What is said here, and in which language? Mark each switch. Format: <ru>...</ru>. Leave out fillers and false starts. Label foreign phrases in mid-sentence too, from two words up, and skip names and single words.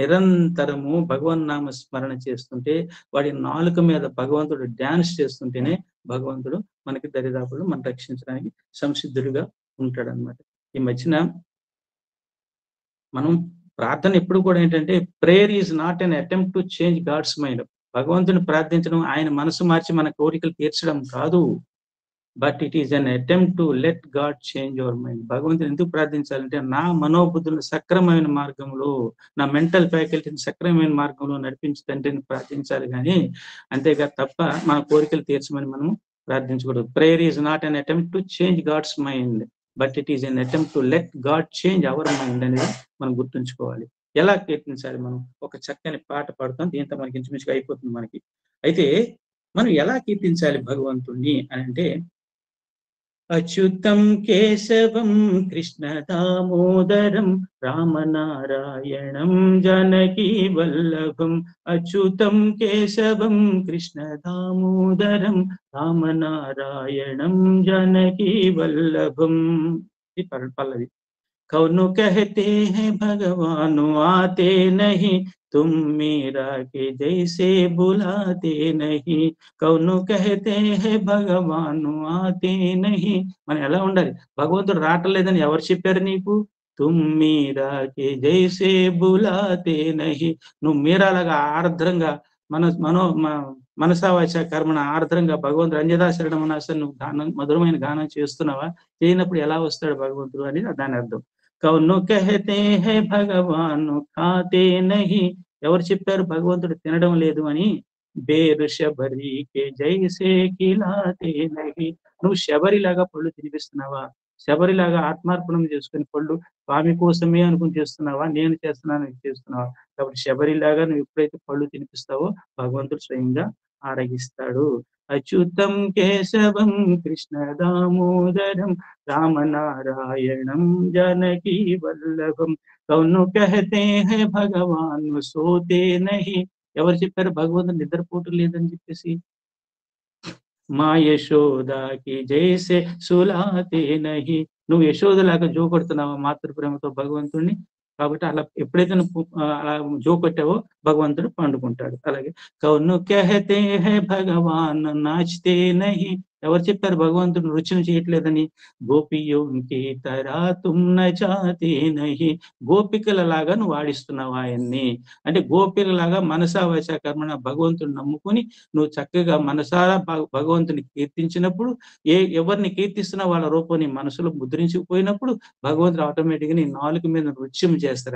<te>నిరంతరము భగవన్నామ స్మరణ చేస్తుంటే, వాడి నాలుక మీద భగవంతుడు డాన్స్ చేస్తుంటేనే భగవంతుడు మనకి దరిదాపులు మనం రక్షించడానికి సంసిద్ధుడిగా ఉంటాడనమాట. ఈ మధ్యన మనం ప్రార్థన ఎప్పుడు కూడా ఏంటంటే,</te> <en>prayer is not an attempt to change God's mind.</en> <te>భగవంతుని ప్రార్థించడం, ఆయన మనసు మార్చి మన కోరికలు తీర్చడం కాదు.</te> <en>but it is an attempt to let God change your mind.</en> <te>భగవంతుని ఎందుకు ప్రార్థించాలంటే, నా మనోబుద్ధులను సక్రమమైన మార్గంలో, నా</te> <en>mental faculty</en> <te>సక్రమమైన మార్గంలో నడిపించి తండ్రిని ప్రార్థించాలి గానీ, అంతేగా తప్ప మన కోరికలు తీర్చమని మనం ప్రార్థించకూడదు.</te> <en>prayer is not an attempt to change God's mind, but it is an attempt to let God change our mind</en> <te>అనేది మనం గుర్తుంచుకోవాలి. ఎలా కీర్తించాలి మనం? ఒక చక్కని పాట పాడుతాం. దీంతో మనకి ఇంచుమించుగా అయిపోతుంది మనకి. అయితే మనం ఎలా కీర్తించాలి భగవంతుణ్ణి అనంటే, అచ్యుతం కేశవం కృష్ణ దామోదరం రామనారాయణం జానకీ వల్లభం. అచ్యుతం కేశవం కృష్ణ దామోదరం రామనారాయణం జానకీ వల్లభం. ఇది పల్లవి.</te> <hi>कौन कहते हैं भगवान आते नहीं, तुम मीरा के जैसे बुलाते नहीं. कौन कहते हैं भगवान आते नहीं.</hi> <te>మనం ఎలా ఉండాలి? భగవంతుడు రావట్లేదని ఎవరు చెప్పారు నీకు?</te> <hi>तुम मीरा के जैसे बुलाते नहीं.</hi> <te>నువ్వు మీరాలాగా ఆర్ద్రంగా మనసా వాచ కర్మణ ఆర్ద్రంగా భగవంతుడు అంజదా శరణం అసలు నువ్వు గానం, మధురమైన గానం చేస్తున్నావా? చేయనప్పుడు ఎలా వస్తాడు భగవంతుడు అని దాని అర్థం.</te> <hi>कौन कहते हैं भगवान खाते नहीं.</hi> <te>ఎవరు చెప్పారు భగవంతుడు తినడం లేదు అని?</te> <hi>बेर शबरी के जैसे खिलाते नहीं.</hi> <te>నువ్వు శబరిలాగా పళ్ళు తినిపిస్తున్నావా? శబరిలాగా ఆత్మార్పణం చేసుకుని పళ్ళు స్వామి కోసమే అనుకుని చేస్తున్నావా? నేను చేస్తున్నాను చేస్తున్నావా? కాబట్టి శబరిలాగా నువ్వు ఎప్పుడైతే పళ్ళు తినిపిస్తావో భగవంతుడు స్వయంగా ఆరగిస్తాడు. అచ్యుతం కేశవం కృష్ణ దామోదరం రామనారాయణం జానకీ వల్లభం.</te> <hi>कौन कहते हैं भगवान सोते नहीं.</hi> <te>ఎవరు చెప్పారు భగవంతుడు నిద్రపోటు లేదని చెప్పేసి?</te> <hi>माँ यशोदा की जैसे सुलाते नहीं.</hi> <te>నువ్వు యశోదలాగా జోకొడుతున్నావా మాతృప్రేమతో భగవంతుడిని? కాబట్టి అలా ఎప్పుడైతే నువ్వు అలా జోకొట్టావో భగవంతుడు పండుకుంటాడు.</te> <hi>అలాగే कौन कहते हैं भगवान नाचते नहीं.</hi> <te>ఎవరు చెప్పారు భగవంతుడు నృత్యం చేయట్లేదని?</te> <hi>गोपियों की तरह तुम नचाते नहीं.</hi> <te>గోపికలలాగా నువ్వు ఆడిస్తున్నావు ఆయన్ని. అంటే గోపికలాగా మనసా వాచ కర్మణ భగవంతుడిని నమ్ముకుని నువ్వు చక్కగా మనసారా భగవంతుని కీర్తించినప్పుడు, ఎవరిని కీర్తిస్తున్నా వాళ్ళ రూపం నీ మనసులో ముద్రించుకుపోయినప్పుడు భగవంతుడు ఆటోమేటిక్గా నీ నాలుక మీద నృత్యం చేస్తారు.</te>